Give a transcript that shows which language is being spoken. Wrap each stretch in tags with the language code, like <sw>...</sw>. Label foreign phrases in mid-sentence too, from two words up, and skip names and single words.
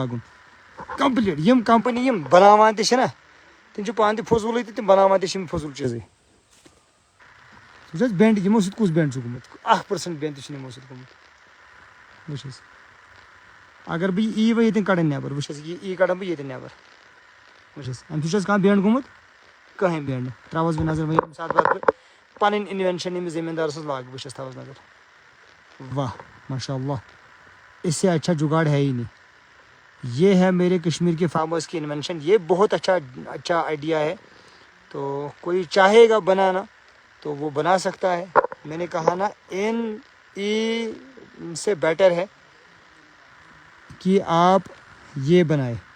<ks>لاگُن کمپلیٹ یِم کمپنی یِم بناوان تہِ چھِنہ تِم چھِ پانہٕ تہِ فضوٗلٕے تہٕ تِم بناوان تہِ چھِ یِم فضوٗل چیٖزٕے وٕچھ حظ بٮ۪نٛڈ یِمو سۭتۍ کُس بٮ۪نٛڈ چھُ گوٚمُت 1% بٮ۪نٛڈ تہِ چھُنہٕ یِمو سۭتۍ گوٚمُت وٕچھ حظ اگر بہٕ یہِ ای وۄنۍ ییٚتٮ۪ن کڑان نٮ۪بر وٕچھ حظ یہِ ای کڑان بہٕ ییٚتٮ۪ن نٮ۪بر وٕچھ حظ اَمہِ سۭتۍ چھُ حظ کانٛہہ بٮ۪نٛڈ گوٚمُت کٕہٕنۍ بٮ۪نٛڈ نہٕ ترٛاوس بہٕ نظر وۄنۍ ییٚمہِ ساتہٕ پتہٕ بہٕ پنٕنۍ انوینشن أمِس زٔمیٖندار سٕنٛز لاگہٕ بہٕ چھَس تھاوس نظر</ks> <ur>واہ ماشاء اللہ اس سے اچھا جگاڑ ہے ہی نہیں یہ ہے میرے کشمیر کے فارمرس کی انوینشن یہ بہت اچھا آئیڈیا ہے تو کوئی چاہے گا بنانا تو وہ بنا سکتا ہے میں نے کہا نا ان ای سے بیٹر ہے کہ آپ یہ بنائے</ur>